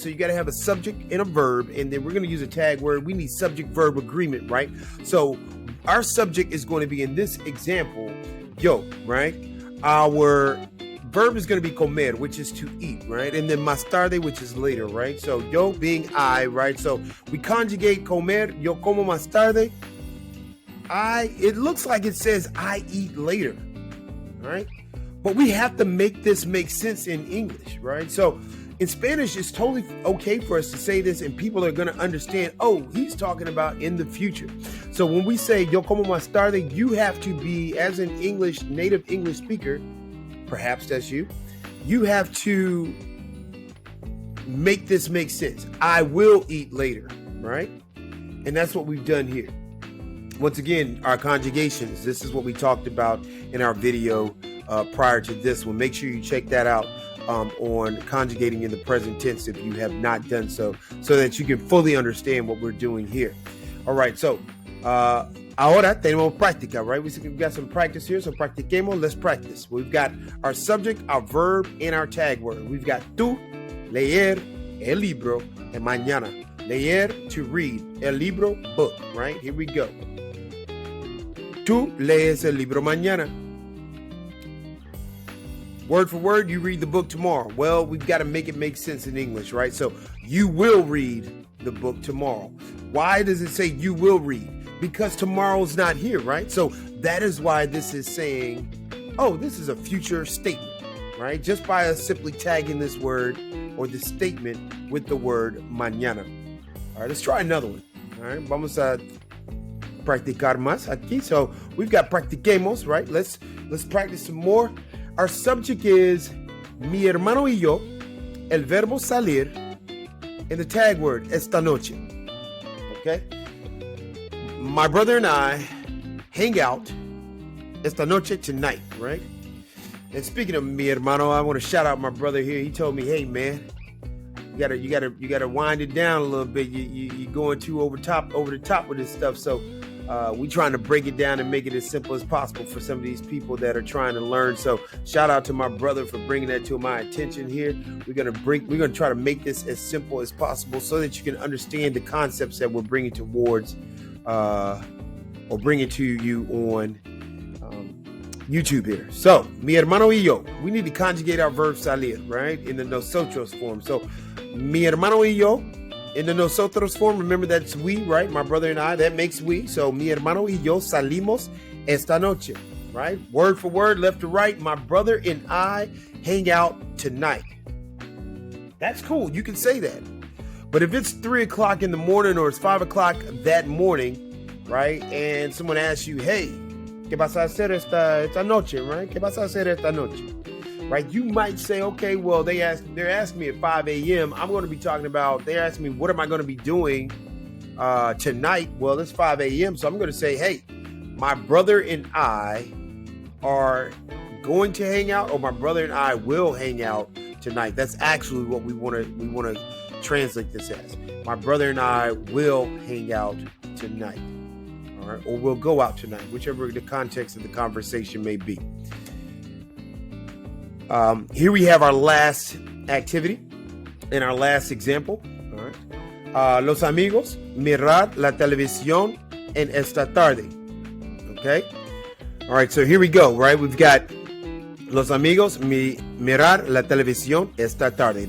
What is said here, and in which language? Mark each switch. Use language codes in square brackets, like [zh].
[en] So you got to have a subject and a verb, and then we're going to use a tag word. We need subject-verb agreement, right? So our subject is going to be, in this example, yo, right? Our verb is going to be comer, which is to eat, right? And then más tarde, which is later, right? So yo being I, right? So we conjugate comer, [es] yo como más tarde. [en] It looks like it says I eat later, right? But we have to make this make sense in English, right? So in Spanish, it's totally okay for us to say this and people are going to understand, oh, he's talking about in the future. So when we say [es] yo como más tarde, [en] you have to be, as an native English speaker, perhaps that's you, you have to make this make sense. I will eat later, right? And that's what we've done here. Once again, our conjugations, this is what we talked about in our video prior to this one. Make sure you check that out on conjugating in the present tense if you have not done so that you can fully understand what we're doing here. All right, so [es] ahora tenemos práctica, [en] right? We've got some practice here, so practiquemos, let's practice. We've got our subject, our verb, and our tag word. We've got tú, leer, el libro, and mañana. Leer, to read, el libro, book, right? Here we go. [es] Tú lees el libro mañana. [en] Word for word, you read the book tomorrow. Well, we've got to make it make sense in English, right? So you will read the book tomorrow. Why does it say you will read? Because tomorrow's not here, right? So that is why this is saying, oh, this is a future statement. right? Just by us simply tagging this word or this statement with the word mañana. All right, let's try another one. [es] All right, vamos a practicar más aquí. [en] So we've got practiquemos, right? Let's practice some more. Our subject is [es] mi hermano y yo, el verbo salir, [en] and the tag word [es] esta noche. [en] Okay? My brother and I hang out [es] esta noche [en] tonight, right? And speaking of mi hermano, I want to shout out my brother here. He told me, "Hey man, you gotta wind it down a little bit. You going too over the top with this stuff." So we trying to break it down and make it as simple as possible for some of these people that are trying to learn. So shout out to my brother for bringing that to my attention here. We're gonna try to make this as simple as possible so that you can understand the concepts that we're bringing towards or bringing to you on YouTube here. So [es] mi hermano y yo, [en] we need to conjugate our verb salir, right, in the nosotros form. So [es] mi hermano y yo, [en] in the nosotros form, remember that's we, right? My brother and I, that makes we. [es] So mi hermano y yo salimos esta noche, right? [en] Word for word, left to right. My brother and I hang out tonight. That's cool. You can say that. But if it's 3 o'clock in the morning or it's 5 o'clock that morning, right? And someone asks you, "Hey, [es] ¿qué vas a hacer esta noche?" [en] Right? [es] ¿Qué vas a hacer esta noche? [en] Right? You might say, okay, well, they're asking me at 5 a.m. I'm going to be talking about, they're asking me, what am I going to be doing tonight? Well, it's 5 a.m. So I'm going to say, hey, my brother and I are going to hang out, or my brother and I will hang out tonight. That's actually what we want to translate this as. My brother and I will hang out tonight. All right, or we'll go out tonight, whichever the context of the conversation may be. Here we have our last activity and our last example. All right. [es] Los amigos mirar la televisión en esta tarde. [en] Okay. All right. So here we go. Right. [es] We've got los amigos mirar la televisión esta tarde.